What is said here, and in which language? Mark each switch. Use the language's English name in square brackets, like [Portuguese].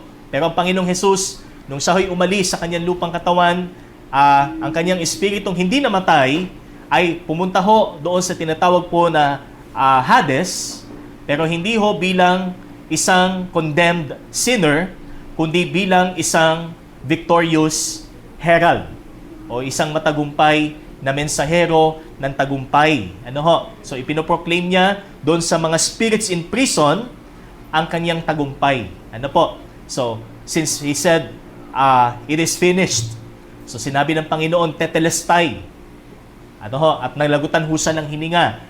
[Filipino] Pero ang Panginoong Jesus, nung siya ay umalis sa kanyang lupang katawan, ang kanyang espiritong hindi namatay ay pumunta ho doon sa tinatawag po na Hades, pero hindi ho bilang isang condemned sinner, kundi bilang isang [English] victorious herald [Filipino] o isang matagumpay na mensahero ng tagumpay. So ipinoproclaim niya doon sa mga [English] spirits in prison [Filipino] ang kanyang tagumpay. [English] So since He said, it is finished. [Filipino] So sinabi ng Panginoon, tetelestai. At nalagutan ho siya ng hininga.